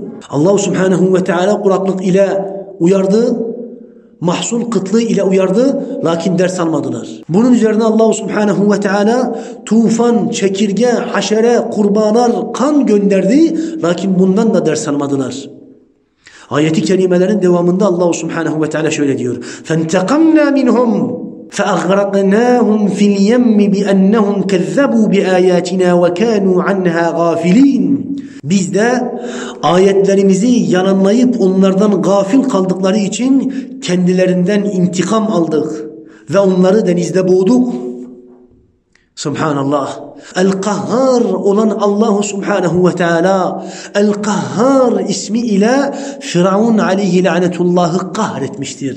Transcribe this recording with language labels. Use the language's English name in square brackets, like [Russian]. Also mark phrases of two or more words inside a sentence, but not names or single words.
[Arabic] الله سبحانه وتعالى [Turkish] kuraklık ile uyardı, mahsul kıtlığı ile uyardı, lakin ders almadılar. Bunun üzerine [Arabic] الله سبحانه وتعالى [Turkish] tufan, çekirge, haşere, kurbağalar, kan gönderdi, lakin bundan da ders almadılar. Ayeti kerimelerin devamında [Arabic] الله سبحانه وتعالى [Turkish] şöyle diyor. [Arabic] فَانْتَقَمْنَا مِنْهُمْ فَأَغْرَقْنَاهُمْ فِي الْيَمِّ بِأَنَّهُمْ كَذَّبُوا بِآيَاتِنَا وَكَانُوا عَنْهَا غَافِلِينَ [Turkish] Biz de ayetlerimizi yalanlayıp onlardan gafil kaldıkları için kendilerinden intikam aldık ve onları denizde boğduk. Subhanallah. El-Kahhar olan [Arabic] الله سبحانه وتعالى [Turkish] El-Kahhar ismi ile Firavun [Arabic] عليه لعنة الله [Turkish] kahretmiştir.